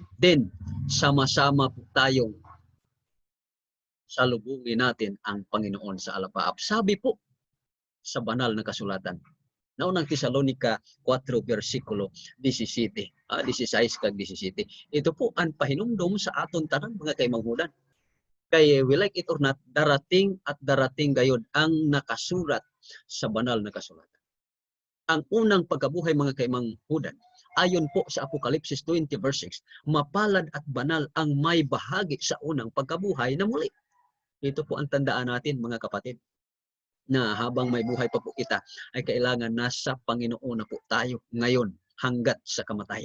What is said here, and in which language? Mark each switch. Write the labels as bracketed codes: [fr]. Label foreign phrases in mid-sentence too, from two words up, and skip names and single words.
[tl] Then, sama-sama po tayong salubungin natin ang Panginoon sa alapaap. Sabi po sa banal na kasulatan. Naunang Tesalonica 4 versikulo 17, 16 kag 17. [hil] Ito po ang pahinumdom sa aton tanan mga kaimanghudan. [en] Kay we like it or not, [tl] darating at darating gayud ang nakasurat sa banal na kasulatan. Ang unang pagkabuhay mga kaimanghudan, ayon po sa Apokalipsis 20 verse 6, mapalad at banal ang may bahagi sa unang pagkabuhay na muli. Ito po ang tandaan natin mga kapatid, na habang may buhay pa po kita, ay kailangan nasa Panginoon na po tayo ngayon hanggat sa kamatayan.